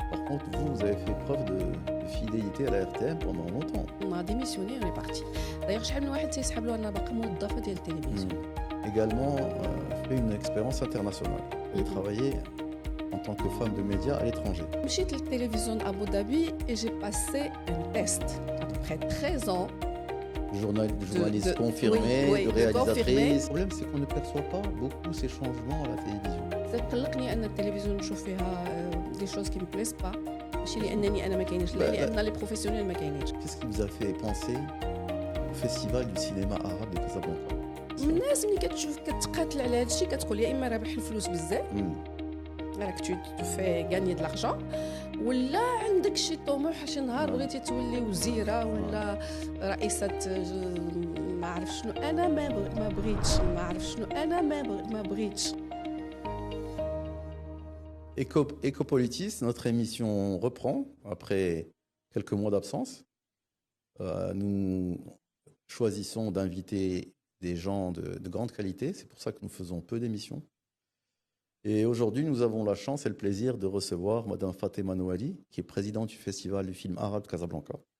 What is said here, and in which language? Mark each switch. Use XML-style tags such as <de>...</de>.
<fr>contre, vous avez fait preuve de fidélité à la RTM pendant longtemps. On a démissionné, on est parti. D'ailleurs,</fr> <ar>شحال من واحد تيسحب له أنا باقا موظفة ديال التلفزيون.</ar> <fr>Également, fait une expérience internationale. Vous avez travaillé en tant que femme de médias à l'étranger.</fr> <ar>مشيت للتلفزيون أبو ظبي</ar> <fr>et j'ai passé un test à peu près 13 ans. Journaliste confirmée, oui, de de réalisatrice. confirmée. Le problème, c'est qu'on ne perçoit pas beaucoup ces changements à la télévision.</fr> <ar>قلقني أن التلفزيون نشوف فيها</ar> <fr>des choses qui me plaisent pas.</fr> <ar>ماشي لأنني أنا ما كاينش، لا لأن لي بروفيسيونيل ما كاينينش.</ar> <fr>Qu'est-ce qui vous a fait penser au Festival du cinéma arabe de Casablanca?</fr> <ar>الناس ملي كتشوف كتقاتل على هذا الشيء كتقول يا إما رابح الفلوس بزاف راك</ar> <fr>تو في غاني د لارجون،</fr> <ar>ولا عندك شي طموح شي نهار بغيتي تولي وزيره ولا رئيسه ما عرف شنو. انا ما بغيتش، ما عرف شنو، انا ما بغيتش.</ar> <fr>Ecopolitis, notre émission reprend après quelques mois d'absence. Nous choisissons d'inviter des gens de grande qualité. C'est pour ça que nous faisons peu d'émissions. Et aujourd'hui, nous avons la chance et le plaisir de recevoir Madame Fatima Nouali, qui est présidente du Festival du film arabe de Casablanca.</fr>